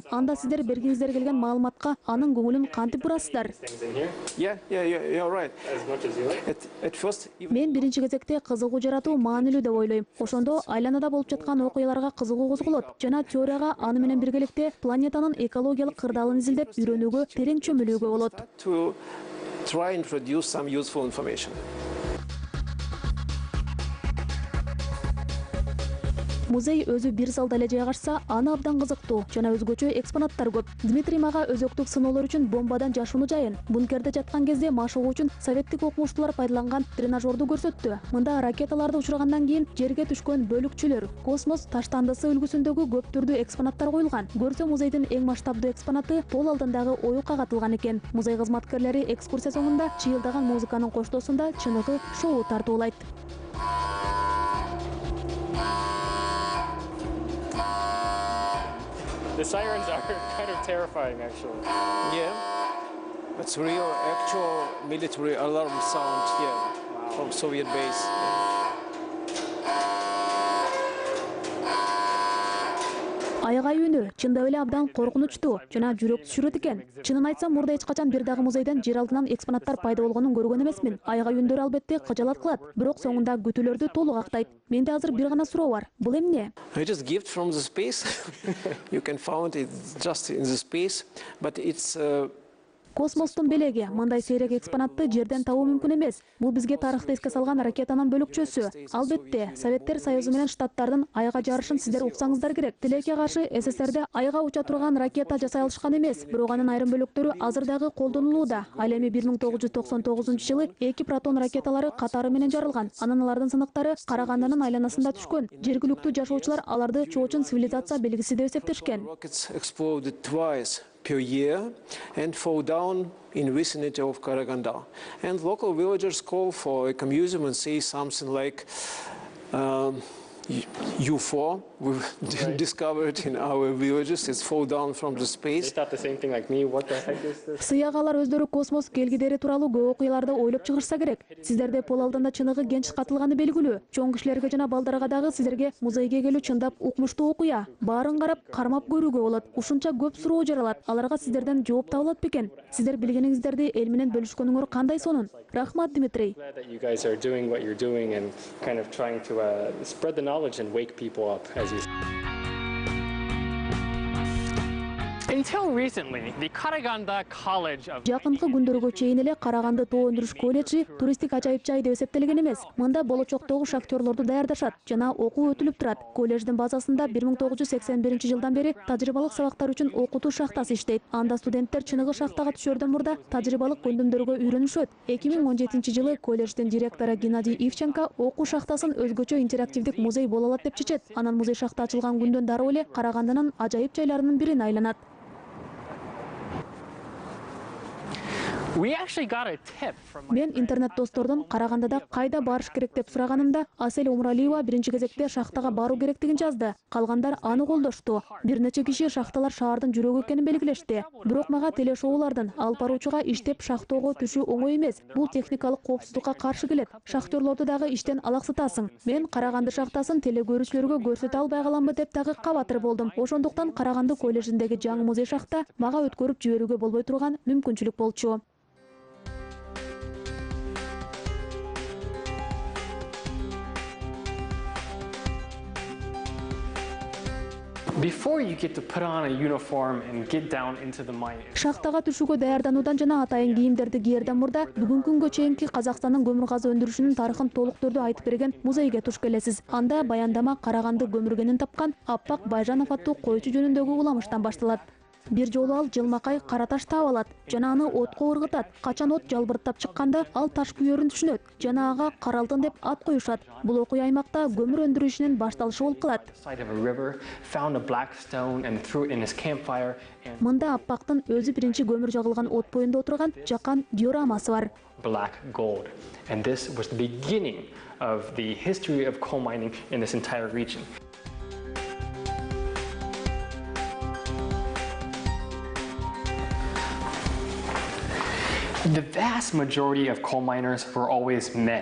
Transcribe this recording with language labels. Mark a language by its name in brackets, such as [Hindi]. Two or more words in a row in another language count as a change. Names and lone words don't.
[Kyrgyz] Анда сиздер бергиңиздер келген маалыматка анын көңүлүн кантип бурасыздар? Мен биринчи кезекте кызыгуу жаратуу маанилүү деп ойлойм. Ошондо айланада болуп жаткан окуяларга кызыгуу козголот жана теорияга аны менен биргеликте планетанын экологиялык кырдаалын изилдеп үйрөнүүгө терең чөмүлүүгө болот. [English] Try and introduce some useful information. [Kyrgyz] Музей өзү бир залда эле жайгашса, аны абдан кызыктуу жана өзгөчө экспонаттар көп. Дмитрий мага өзөктүк сыноолор үчүн бомбадан жашууну жайын, бункерде жаткан кезде машыгуу үчүн советтик окумуштуулар пайдаланган тренажерду көрсөттү. Мында ракеталарды учургандан кийин жерге түшкөн бөлүкчүлөр, космос таштандысы үлгүсүндөгү көп түрдүү экспонаттар коюлган. Көрсө музейдин эң масштабдуу экспонаты пол алдындагы оюкка катылган экен. Музей кызматкерлери экскурсия соңунда чыйылдаган музыканын коштоосунда чыныгы шоу тартуулайт. [English] The sirens are kind of terrifying, actually. Yeah, it's real, actual military alarm sound here from Soviet base. [Kyrgyz] Айгай үнү чындап эле абдан коркунучтуу жана жүрөк түшүрөт экен. Чынын айтсам, мурда эч качан бир дагы музейден жер алдынан экспонаттар пайда болгонун көргөн эмесмин. Айгай үндөр албетте кыжалат кылат, бирок соңунда күтүүлөрдү толук актайт. Менде азыр бир гана суроо бар. Бул эмне? [English] It is gift from the space. You can find it just in the space, but it's [Kyrgyz] Космостун белеги, мындай сейрек экспонатты жерден табуу мүмкүн эмес. Бул бизге тарыхты эске салган ракетанын бөлүкчөсү. Албетте, Советтер Союзу менен Штаттардын айга жарышын сиздер уксаңыздар керек. Тилекке каршы СССРде айга уча турган ракета жасай алышкан эмес, бирок анын айрым бөлүктөрү азыр дагы колдонулууда. Ал эми 1999-жылы 2 протон ракеталары катары менен жарылган. Анын алардын сыныктары Карагандынын айланасында түшкөн. Жергиликтүү жашоочулар аларды чоочун цивилизация белгиси деп эсептешкен. [English] Per year and fall down in vicinity of Karaganda. And local villagers call for a museum and say something like UFO we've discovered in our villages. It's fall down from the space. They thought the same thing like me. What the heck is this? [Kyrgyz] Сыягалар өздөрү космос келгидери тууралуу көп окуяларды ойлоп чыгышса керек. Сиздерде пол алдында чыныгы генч катылганы белгилүү. Чоң кишилерге жана балдарга дагы сиздерге музейге келүү чындап укмуштуу окуя. Баарын карап, кармап көрүүгө болот. Ушунча көп суроо жаралат. Аларга сиздерден жооп табылат бекен? Сиздер билгениңиздерди эл менен бөлүшкөнүңөр кандай сонун? Рахмат, Дмитрий. [English] Glad that you guys are doing what you're doing and kind of trying to spread the knowledge and wake people up, as you say. Until recently, the Karaganda College of [Kyrgyz] Жакынкы күндөргө чейин эле Караганды тоо өндүрүш колледжи туристик ажайып жай деп эсептелген эмес. Мында болочоктогу шахтерлорду даярдашат жана окуу өтүлүп турат. Колледждин базасында 1981-жылдан бери тажрыйбалык сабактар үчүн окутуу шахтасы иштейт. Анда студенттер чыныгы шахтага түшөрдөн мурда тажрыйбалык көндүмдөргө үйрөнүшөт. 2017-жылы колледждин директору Геннадий Ивченко окуу шахтасын өзгөчө интерактивдик музей боло алат деп чечет. Анан музей шахта ачылган күндөн дароо эле Карагандынын ажайып жайларынын бирине айланат. [English] We actually got a tip from [Kyrgyz] Мен интернет достордон Карагандыда кайда барыш керек деп сураганымда Асель Умралиева биринчи кезекте шахтага баруу керектигин жазды. Калгандар аны колдошту. Бир нече киши шахталар шаардын жүрөгү экенин белгилешти. Бирок мага телешоулардын алып баруучуга иштеп шахтоого түшүү оңой эмес. Бул техникалык коопсуздукка каршы келет. Шахтерлорду дагы иштен алаксытасың. Мен Караганды шахтасын телекөрүүчүлөргө көрсөтө албай каламбы деп дагы кабатыр болдум. Ошондуктан Караганды колледжиндеги жаңы музей шахта мага өткөрүп жиберүүгө болбой турган мүмкүнчүлүк болчу. [English] Before you get to put on a uniform and get down into the mine. [Kyrgyz] Шахтага түшүүгө даярдануудан жана атайын кийимдерди киерден мурда бүгүнкү күнгө чейинки Казакстандын көмүр газы өндүрүшүнүн тарыхын толук түрдө айтып берген музейге туш келесиз. Анда баяндама Караганды көмүргенин тапкан Аппак Байжанов аттуу койчу жөнүндөгү уламыштан башталат. Бир жолу ал жылмакай кара таш таап алат жана аны отко ыргытат. Качан от жалбырттап чыкканда ал таш күйөрүн түшүнөт жана ага Кара алтын деп ат коюшат. Бул окуя аймакта көмүр өндүрүшүнүн башталышы болуп калат. Мында Аппактын өзү биринчи көмүр жагылган от боюнда отурган жакан дioрамасы бар. [English] Black gold. And this was the beginning of the history of coal mining in this entire region. The vast majority of coal miners were always men.